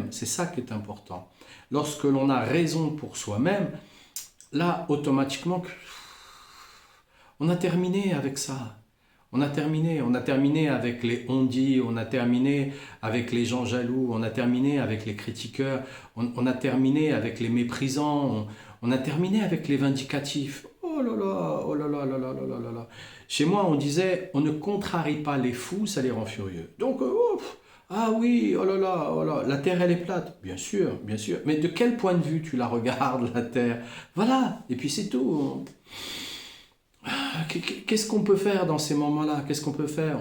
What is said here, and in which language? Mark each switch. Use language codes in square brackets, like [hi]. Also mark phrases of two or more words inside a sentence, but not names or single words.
[fr] C'est ça qui est important. Lorsque l'on a raison pour soi-même, là, automatiquement, on a terminé avec ça. On a terminé avec les on-dit, on a terminé avec les gens jaloux, on a terminé avec les critiqueurs, on a terminé avec les méprisants, on a terminé avec les vindicatifs. Oh là là, oh là là là là là là là là. Chez moi, on disait, on ne contrarie pas les fous, ça les rend furieux. Donc, ah oui, oh là, la terre elle est plate. Bien sûr, bien sûr. Mais de quel point de vue tu la regardes, la terre? Voilà, et puis c'est tout. Qu'est-ce qu'on peut faire dans ces moments-là? Qu'est-ce qu'on peut faire?